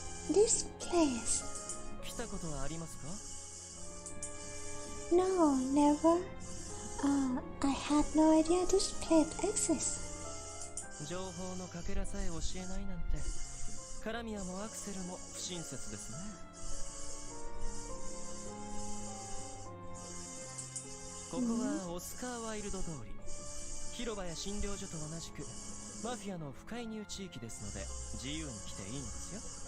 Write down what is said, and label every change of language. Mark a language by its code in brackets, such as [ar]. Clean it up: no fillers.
[en] This place? [ja] 来たことはありますか？ [en] No, never. I had no idea this place exists. [ja] 情報のかけらさえ教えないなんてカラミアもアクセルも不親切ですね。ここはオスカーワイルド通り、広場や診療所と同じくマフィアの不介入地域ですので自由に来ていいんですよ。